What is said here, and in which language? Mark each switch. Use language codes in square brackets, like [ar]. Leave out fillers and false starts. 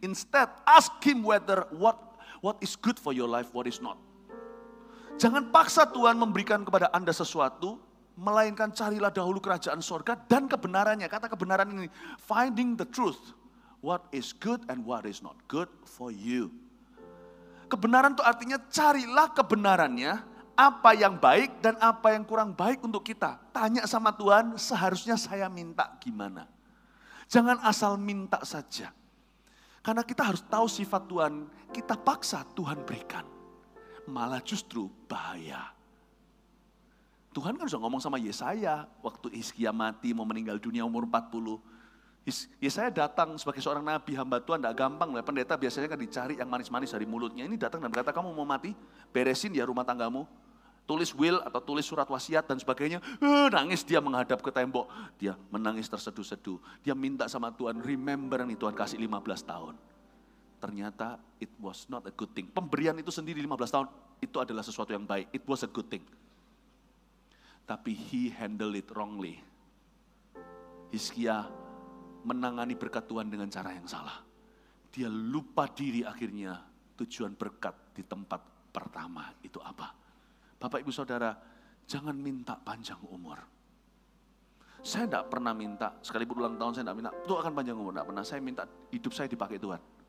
[en] Instead, ask Him whether what is good for your life, what is not. [id] Jangan paksa Tuhan memberikan kepada Anda sesuatu, melainkan carilah dahulu kerajaan sorga dan kebenarannya. Kata kebenaran ini, [en] finding the truth. What is good and what is not good for you. [id] Kebenaran itu artinya carilah kebenarannya, apa yang baik dan apa yang kurang baik untuk kita. Tanya sama Tuhan, seharusnya saya minta gimana. Jangan asal minta saja. Karena kita harus tahu sifat Tuhan, kita paksa Tuhan berikan. Malah justru bahaya. Tuhan kan sudah ngomong sama Yesaya, waktu Hizkia mati mau meninggal dunia umur 40. Yesaya datang sebagai seorang nabi, hamba Tuhan, tidak gampang. Pendeta biasanya kan dicari yang manis-manis dari mulutnya. Ini datang dan berkata, kamu mau mati, beresin ya rumah tanggamu. Tulis will atau tulis surat wasiat dan sebagainya. Nangis dia menghadap ke tembok. Dia menangis terseduh-seduh. Dia minta sama Tuhan, remember nih Tuhan kasih 15 tahun. [en] Ternyata it was not a good thing. [id] Pemberian itu sendiri 15 tahun, itu adalah sesuatu yang baik. [en] It was a good thing. Tapi he handled it wrongly. [id] Hizkia menangani berkat Tuhan dengan cara yang salah. Dia lupa diri akhirnya tujuan berkat di tempat pertama itu apa. Bapak Ibu Saudara, jangan minta panjang umur. Saya tidak pernah minta, sekalipun ulang tahun saya tidak minta, doakan panjang umur, tidak pernah. Saya minta hidup saya dipakai Tuhan.